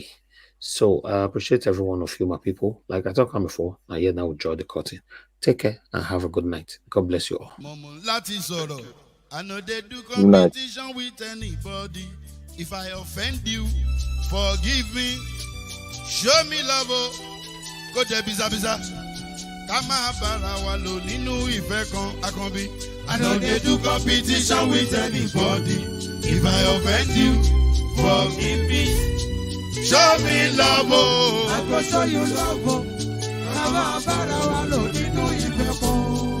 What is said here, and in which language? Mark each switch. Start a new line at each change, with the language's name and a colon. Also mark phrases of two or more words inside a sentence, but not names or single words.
English: So I appreciate every one of you, my people. Like I talked about before, and yet now we draw the curtain. Take care and have a good night. God bless you all. I know they do Good night. competition with anybody. If I offend you, forgive me. Show me love, oh. Go there, biza biza.
Yoruba: Kama bara walo ninu ife kan akanbi.
English: I know they do competition with anybody. If I offend you, forgive me. Show me love, oh. I go show you love, oh.
Yoruba: Kama bara walo ninu ife kan.